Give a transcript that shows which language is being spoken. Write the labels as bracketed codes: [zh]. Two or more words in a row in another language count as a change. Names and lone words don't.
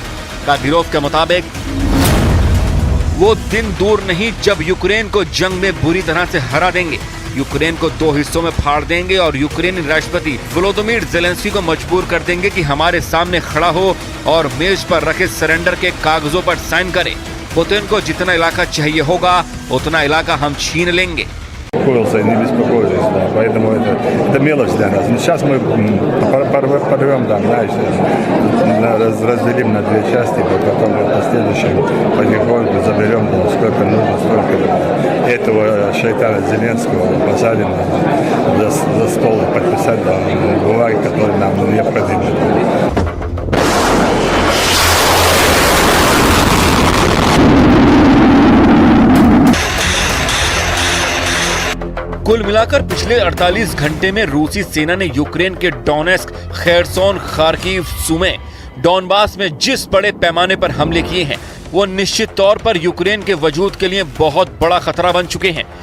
[hi] कादिरोव के मुताबिक वो दिन दूर नहीं जब यूक्रेन को जंग में बुरी तरह से हरा देंगे, यूक्रेन को 2 हिस्सों में फाड़ देंगे और यूक्रेनी राष्ट्रपति वोलोदिमीर ज़ेलेंस्की को मजबूर कर देंगे कि हमारे सामने खड़ा हो और मेज पर रखे सरेंडर के कागजों पर साइन करे। पुतिन को जितना इलाका चाहिए होगा उतना इलाका हम छीन लेंगे। [ru] Успокоился и не беспокоились, да, поэтому это мелочь для нас. Но сейчас мы порвем, да, разделим на 2 части, потом в последующем потихоньку заберем, да, сколько нужно, столько этого шайтана Зеленского посадим за стол и подписать, да, бумаги, которые нам необходимы. [hi] कुल मिलाकर पिछले 48 घंटे में रूसी सेना ने यूक्रेन के डोनेस्क, खेरसोन, खार्किव, सुमे, डॉनबास में जिस बड़े पैमाने पर हमले किए हैं वो निश्चित तौर पर यूक्रेन के वजूद के लिए बहुत बड़ा खतरा बन चुके हैं।